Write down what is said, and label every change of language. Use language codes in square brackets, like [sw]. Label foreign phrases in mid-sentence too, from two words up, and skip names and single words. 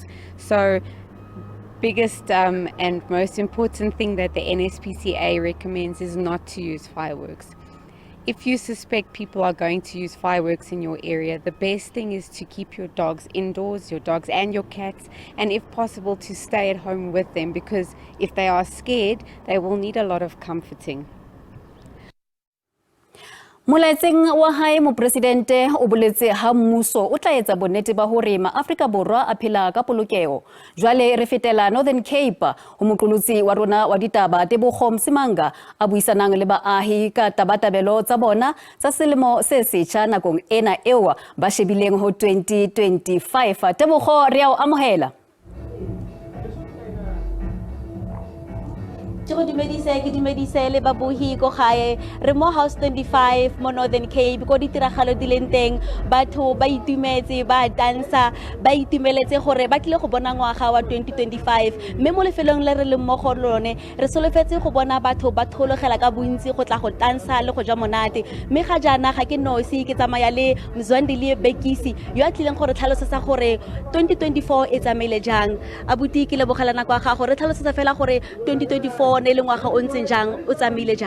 [en] So, biggest and most important thing that the NSPCA recommends is not to use fireworks. If you suspect people are going to use fireworks in your area, the best thing is to keep your dogs indoors, your dogs and your cats, and if possible to stay at home with them, because if they are scared, they will need a lot of comforting. [st] Molaetseng wa hae mopresidente o boletse ha mmuso o tla etsa bonnete ba hore maAfrika Borwa a phela ka polokeo. Jwale re fetela Northern Cape ho moqolotsi wa rona wa ditaba Ditaba Msimanga a buisanang le baahi ka tabatabelo tsa bona tsa selemo se setjha nakong ena eo ba shebileng ho 2025. Tebogo re a o amohela. [tn] Ke dumedise le babuhi ko gae re mo House 25 mo Northern Cape ko ditiragalo di leng teng batho ba itumetse ba dansa ba itumeletse gore ba tlile go bona ngwaga wa 2025 mme mo lefelong le re le mo go lone re solofetse go bona batho ba thologela ka bontsi go tla go dansa le go ja monate mme ga jana ga ke nosi ke tsamaya le Mzwandile Bekisi yo a tlileng gore tlhalosetsa gore 2024 e tsamaile jang abuti ke lebogela nako ga gore tlhalosetsa fela gore 2024 ne le ngwaga o ntseng jang o tsamaile jang